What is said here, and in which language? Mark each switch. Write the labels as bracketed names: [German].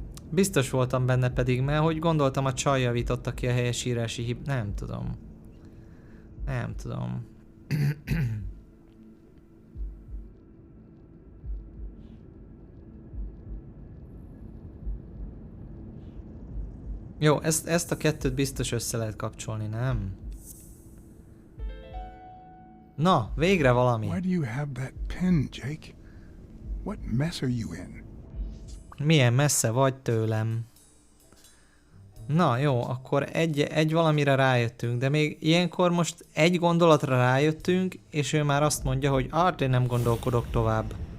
[Hungarian] Biztos voltam benne pedig, mert hogy gondoltam, a csaj javította ki a helyesírási Nem tudom. Nem tudom. Jó, ezt a kettőt biztos össze lehet kapcsolni, nem? Na, végre valami. [English] Why do you have that pen, Jake? What mess are you in? [Hungarian] Milyen messze vagy tőlem. Na jó, akkor egy valamire rájöttünk, de még ilyenkor most egy gondolatra rájöttünk, és ő már azt mondja, hogy én nem gondolkodok tovább.